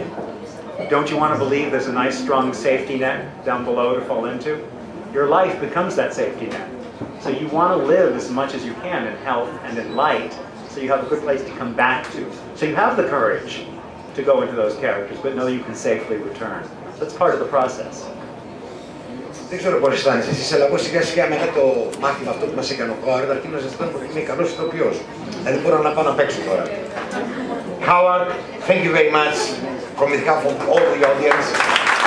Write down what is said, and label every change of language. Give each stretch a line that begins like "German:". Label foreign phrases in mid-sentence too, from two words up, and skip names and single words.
English: Don't you want to believe there's a nice strong safety net down below to fall into? Your life becomes that safety net. So you want to live as much as you can in health and in light, so you have a good place to come back to. So you have the courage to go into those characters, but know you can safely return. That's part of the process.
Greek: Δεν ξέρω πώς αισθάνεσαι εσύ, αλλά εγώ σιγά σιγά μετά το μάθημα αυτό που μας έκανε ο Χάουαρντ, αρχίζω να αισθάνομαι ότι είμαι καλός ηθοποιός. Δηλαδή μπορώ να πάω να παίξω τώρα.
English: Howard, thank you very much from the behalf of all the audience.